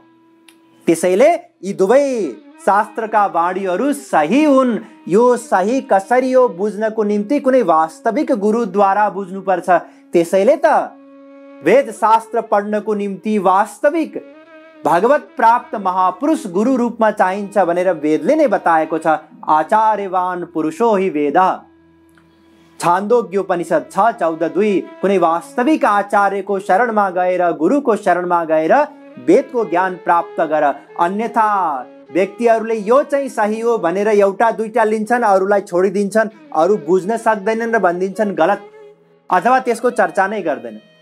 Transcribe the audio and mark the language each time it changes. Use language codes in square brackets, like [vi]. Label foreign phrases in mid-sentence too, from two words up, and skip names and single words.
[ne] त्यसैले यी दुवै शास्त्रका वाणीहरू सही हुन्। यो सही कसरी हो बुझ्नको निम्ति कुनै वास्तविक गुरुद्वारा बुझ्नुपर्छ। त्यसैले त वेद शास्त्र पढ्नको निम्ति वास्तविक भगवत प्राप्त महापुरुष गुरु रूपमा चाहिन्छ भनेर वेदले नै बताएको छ। [sa] आचार्यवान पुरुषो हि वेदः। [ne] छान्दोग्योपनिषद 6:14-2 कुनै वास्तविक आचार्यको शरणमा गएर, गुरुको शरणमा गएर वेदको ज्ञान प्राप्त गर। अन्यथा व्यक्तिहरूले यो चाहिँ सही हो भनेर एउटा दुईटा लिन्छन्, अरूलाई छोडिदिन्छन्, अरू बुझ्न सक्दैनन् र भनिदिन्छन् गलत, अथवा त्यसको चर्चा नै गर्दैन।